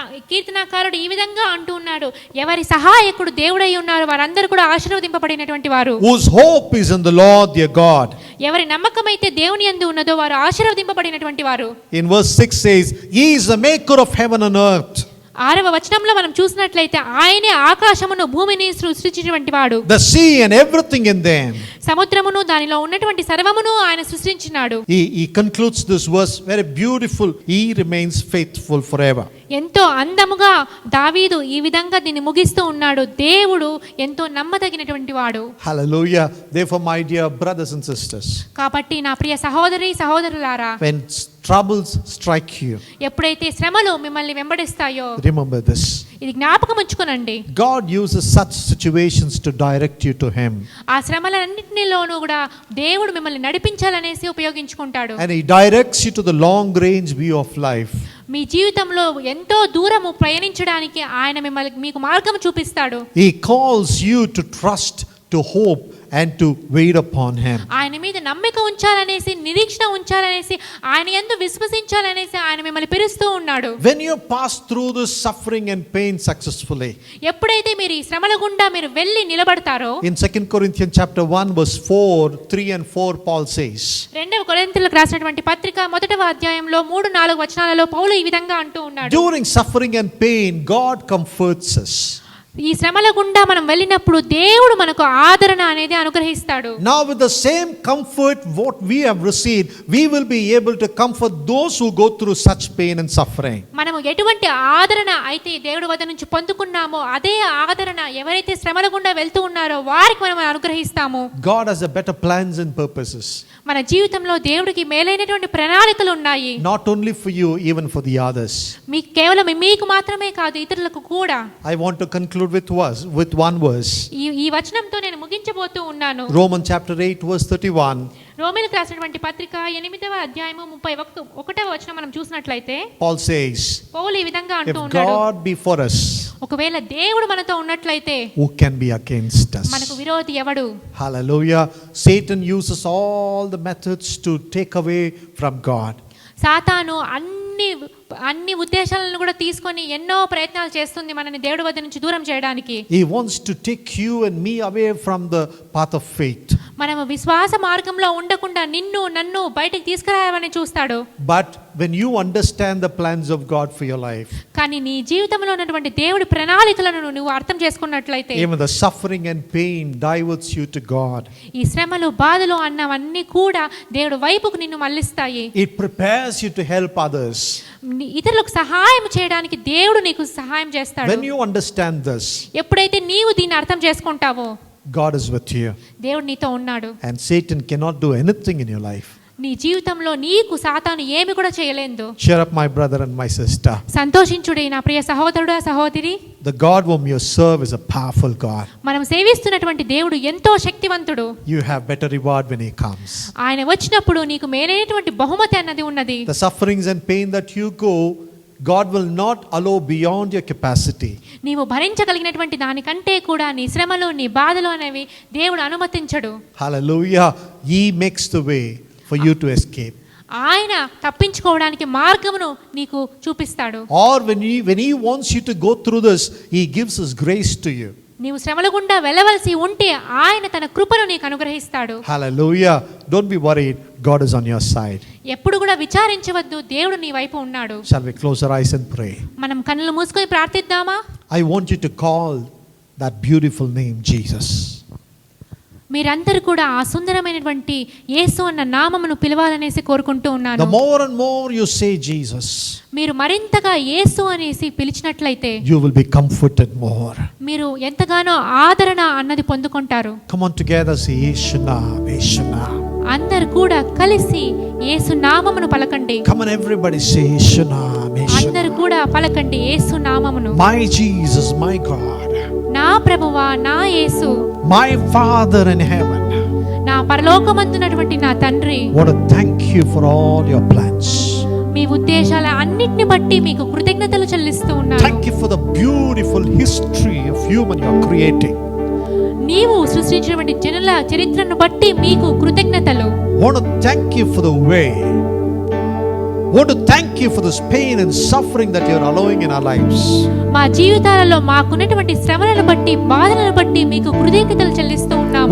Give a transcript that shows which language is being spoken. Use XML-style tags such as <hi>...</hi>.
<te>కీర్తనకారుడు ఈ విధంగా అంటూ ఉన్నాడు, ఎవరి సహాయకుడు దేవుడై ఉన్నారు వారందరూ కూడా ఆశీర్వదింపబడినటువంటి వారు.</te> <en>Whose hope is in the Lord their God.</en> <te>ఎవరి నమ్మకమైతే దేవుని యందు ఉన్నదో వారు ఆశీర్వదింపబడినటువంటి వారు.</te> <en>In verse 6 says, He is the maker of heaven and earth.</en> <te>6వ వచనంలో మనం చూసినట్లయితే ఆయనే ఆకాశమును భూమిని సృష్టించినటువంటి వాడు.</te> <en>The sea and everything in them.</en> <te>సముద్రమును దానిలో ఉన్నటువంటి సర్వమును ఆయన సృష్టించినాడు.</te> <en>He concludes this verse very beautiful. He remains faithful forever.</en> <te>ఎంతో అందముగా దావీదు ఈ విధంగా దీన్ని ముగిస్తూ ఉన్నాడు. దేవుడు ఎంతో నమ్మదగినటువంటి వాడు.</te> <en>Hallelujah. Therefore, my dear brothers and sisters,</en> <te>కాబట్టి నా ప్రియ సహోదరి సహోదరులారా,</te> <en>when troubles strike you,</en> <te>ఎప్పుడైతే శ్రమలు మిమ్మల్ని వెంబడిస్తాయో</te> <en>remember this.</en> <te>ఇది జ్ఞాపకం ఉంచుకోనండి.</te> <en>God uses such situations to direct you to Him.</en> <te>ఆ శ్రమలన్నిటిలోనూ కూడా దేవుడు మిమ్మల్ని నడిపించాలనేసి ఉపయోగించుకుంటాడు.</te> <en>And He directs you to the long range view of life.</en> <te>మీ జీవితంలో ఎంతో దూరము ప్రయాణించడానికి ఆయన మిమ్మల్ని మీకు మార్గం చూపిస్తాడు.</te> <en>He calls you to trust, to hope and to wait upon Him.</en> <te>ఆయన మీద నమ్మిక ఉంచాలనేసి, నిరీక్షణ ఉంచాలనేసి, ఆయన యందు విశ్వసించాలనేసి ఆయన మిమ్మల్ని పిలుస్తూ ఉన్నాడు.</te> <en>When you pass through this suffering and pain successfully,</en> <te>ఎప్పుడైతే మీరు ఈ శ్రమల గుండా మీరు వెళ్ళి నిలబడతారో,</te> <en>in 2 Corinthians chapter 1 verse 4, 3 and 4 Paul says,</en> <te>2 కొరింథీయులకు రాసినటువంటి పత్రిక 1వ అధ్యాయంలో 3-4 వచనాలలో పౌలు ఈ విధంగా అంటూ ఉన్నాడు.</te> <en>during suffering and pain, God comforts us.</en> <te>ఈ శ్రమల గుండా మనం వెళ్ళినప్పుడు దేవుడు మనకు ఆదరణ అనేది అనుగ్రహిస్తాడు.</te> <en>Now with the same comfort what we have received, we will be able to comfort those who go through such pain and suffering.</en> <te>మనము ఎటువంటి ఆదరణ అయితే దేవుడి వద్ద నుంచి పొందుకున్నామో అదే ఆదరణ ఎవరైతే శ్రమల గుండా వెళ్తూ ఉన్నారో వారికి మనం అనుగ్రహిస్తాము.</te> <en>God has a better plans and purposes.</en> <te>మన జీవితంలో దేవుడికి మేలైనటువంటి ప్రణాళికలు ఉన్నాయి.</te> <en>Not only for you, even for the others.</en> <te>మీకు కేవలం మీకు మాత్రమే కాదు, ఇతరులకు కూడా.</te> <en>I want to conclude with one verse.</en> <te>ఈ వచనంతో నేను ముగించబోతూ ఉన్నాను.</te> <en>Romans chapter 8 verse 31.</en> <te>రోమీయులకు రాసినటువంటి పత్రిక 8వ అధ్యాయము 31వ వచనం మనం చూసినట్లయితే</te> <en>Paul says,</en> <te>పౌలు ఈ విధంగా</te> <en>if</en> <te>అంటూ ఉన్నాడు,</te> <en>God be for us,</en> <te>ఒకవేళ దేవుడు మనతో ఉన్నట్లయితే</te> <en>who can be against us?</en> <te>మనకు విరోధి ఎవడు?</te> <en>Hallelujah. Satan uses all the methods to take away from God.</en> <te>సాతాను అన్ని ఉద్దేశాలను కూడా తీసుకొని ఎన్నో ప్రయత్నాలు చేస్తుంది మనని దేవుడి వద్ద నుంచి దూరం చేయడానికి.</te> <en>He wants to take you and me away from the path of faith.</en> <te>మనము విశ్వాస మార్గంలో ఉండకుండా నన్ను బయటికి తీసుకురావాలని చూస్తాడు.</te> <en>But when you understand the plans of God for your life,</en> <te>కానీ నీ జీవితంలో ఉన్నటువంటి దేవుడి ప్రణాళికలను నువ్వు అర్థం చేసుకున్నట్లయితే,</te> <en>even the suffering and pain diverts you to God.</en> <te>ఈ శ్రమలు బాధలు అన్నవన్నీ కూడా దేవుడి వైపుకు నిన్ను మళ్ళిస్తాయి.</te> <en>It prepares you to help others.</en> <te>ఇతరులకు సహాయం చేయడానికి దేవుడు నీకు సహాయం చేస్తాడు.</te> <en>When you understand this,</en> <te>ఎప్పుడైతే నీవు దీన్ని అర్థం చేసుకుంటావో,</te> <en>God is with you.</en> <te>దేవుడు నీతో ఉన్నాడు.</te> <en>And Satan cannot do anything in your life.</en> <te>నీ జీవితంలో నీకు సాతాను ఏమి కూడా చేయలేదు.</te> <en>Cheer up, my brother and my sister.</en> <te>సంతోషించుడి నా ప్రియ సహోదరుడా సహోదరి.</te> <en>The God whom you serve is a powerful God.</en> <te>మనం సేవిస్తున్నటువంటి దేవుడు ఎంతో శక్తివంతుడు.</te> <en>You have better reward when He comes.</en> <te>ఆయన వచ్చినప్పుడు నీకు మేలైనటువంటి బహుమతి అన్నది ఉన్నది.</te> <en>The sufferings and pain that you go, God will not allow beyond your capacity.</en> <te>నీవు భరించగలిగినటువంటి దానికంటే కూడా నీ శ్రమలు నీ బాధలు అనేవి దేవుడు అనుమతించడు.</te> <en>Hallelujah. He makes the way for you to escape.</en> <te>ఆయన తప్పించుకోవడానికి మార్గమును నీకు చూపిస్తాడు.</te> <en>Or when he wants you to go through this, He gives His grace to you.</en> <te>నీవు శ్రమల గుండా వెళ్ళవలసి ఉంటే ఆయన తన కృపను నీకు అనుగ్రహిస్తాడు.</te> <en>Hallelujah. Don't be worried. God is on your side.</en> <te>ఎప్పుడు కూడా విచారించవద్దు, దేవుడు నీ వైపు ఉన్నాడు.</te> <en>Shall we close our eyes and pray?</en> <te>మనం కన్నులు మూసుకొని ప్రార్థిద్దామా?</te> <en>I want you to call that beautiful name Jesus.</en> <te>మీరందరూ కూడా ఆ సుందరమైనటువంటి యేసు అన్న నామమును పిలవాలనేసి కోరుకుంటూ ఉన్నాను.</te> <en>The more and more you say Jesus,</en> <te>మీరు మరింతగా యేసు అనేసి పిలిచినట్లయితే</te> <en>you will be comforted more.</en> <te>మీరు ఎంతగానో ఆదరణ అన్నది పొందుకుంటారు.</te> <en>Come on together, say Yeshua, Yeshua.</en> <te>అందరూ కూడా కలిసి యేసు నామమును పలకండి.</te> <en>Come on everybody, say Yeshua, Yeshua.</en> <te>అందరూ కూడా పలకండి యేసు నామమును.</te> <en>My Jesus, my God.</en> <te>నా ప్రభువా, నా యేసు,</te> <en>My Father in heaven.</en> <te>నా పరలోకమందున్నటువంటి నా తండ్రి,</te> <en>want to thank you for all your plans.</en> <te>మీ ఉద్దేశాల అన్నిటిని బట్టి మీకు కృతజ్ఞతలు చెల్లిస్తూ ఉన్నాను.</te> <en>Thank you for the beautiful history of human you are creating.</en> <te>నీవు సృష్టించినటువంటి జనుల చరిత్రను బట్టి మీకు కృతజ్ఞతలు.</te> <en>Want to thank you for the way. Want to thank you for this pain and suffering that you are allowing in our lives.</en> <te>మా జీవితాలలో మాకున్నటువంటి శ్రమలను బట్టి బాధలను బట్టి మీకు కృతజ్ఞతలు చెల్లిస్తూ ఉన్నాము.</te>